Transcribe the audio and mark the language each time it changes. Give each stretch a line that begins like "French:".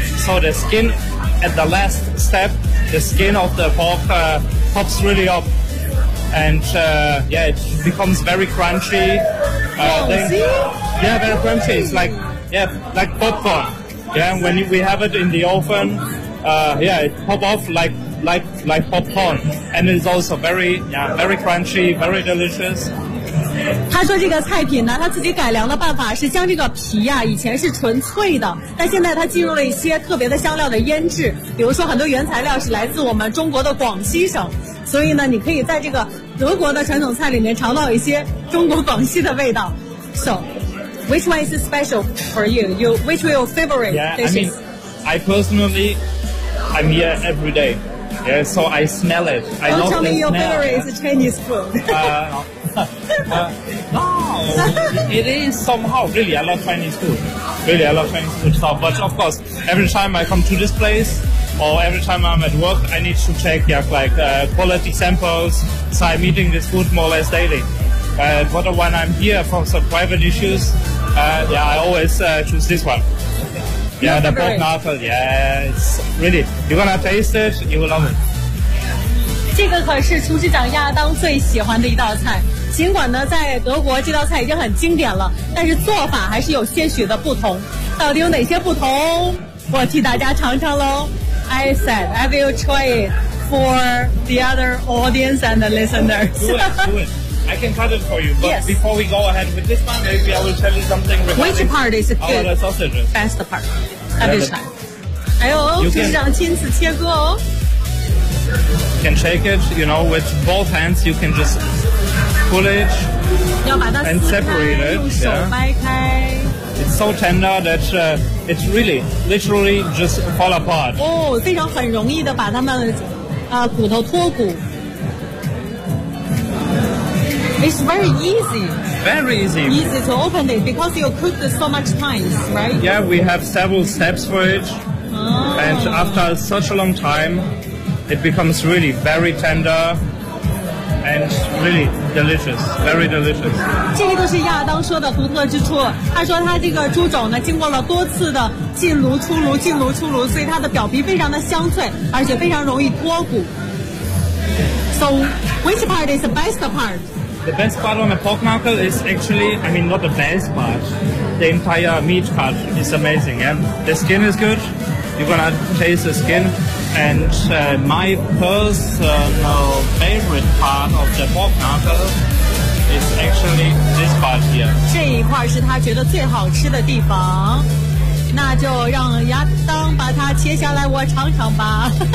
English: So the skin at the last step, the skin of the pork pops really up and it becomes very crunchy. Very crunchy. It's like... Yeah, like popcorn. Yeah, when we have it in the oven, it pop off like popcorn. And it's also very crunchy, very delicious.
Chinese: 他说这个菜品呢，他自己改良的办法是将这个皮啊，以前是纯脆的，但现在他进入了一些特别的香料的腌制，比如说很多原材料是来自我们中国的广西省，所以呢，你可以在这个德国的传统菜里面尝到一些中国广西的味道。
English: So,Which one is special for you? Which one is your favorite dishes? Yeah, I mean, I personally, I'm here every day. Yeah, so I smell it. Don't tell me your favorite is Chinese food. it is somehow. Really, I love Chinese food. Really, I love Chinese food stuff. But of course, every time I come to this place, or every time I'm at work, I need to check quality samples. So I'm eating this food more or less daily. But when I'm here for some private issues, I always choose this one. Yeah, the pork knuckle. Yeah, it's really. You're gonna taste it. You will love it.
Chinese: 这个可是厨师长亚当最喜欢的一道菜。尽管呢，在德国这道菜已经很经典了，但是做法还是有些许的不同。到底有哪些不同？我替大家尝尝喽。
English: I said, I will try it for the other audience and the listeners. Do it. I can cut it for you, but yes. Before we go ahead with this one, maybe I will tell you something regarding which part is good? All the sausages. Best part. At this time.
Chinese: 哎呦，厨师长亲自切割哦。
English: You can shake it, you know, with both hands. You can just pull it and separate it.
Chinese: 要把它撕开，用手掰开。
English: It's so tender that it's really, literally just fall apart.
Chinese: 哦，非常很容易的把它们啊骨头脱骨。
English: It's very easy. Very easy. Easy to open it because you cooked it so much times, right? Yeah, we have several steps for it. Oh. And after such a long time, it becomes really very tender and really delicious. Very delicious.
Chinese: 这个就是亚当说的独特之处。他说他这个猪肘呢，经过了多次的进炉、出炉、进炉、出炉，所以它的表皮非常的香脆，而且非常容易脱骨。
English: So, which part is the best part? The best part on the pork knuckle is actually, I mean, not the best part. The entire meat part is amazing. Yeah, the skin is good. You're gonna taste the skin. And my personal favorite part of the pork knuckle is actually this part here.
Chinese: 这一块是他觉得最好吃的地方。那就让亚当把它切下来，我尝尝吧。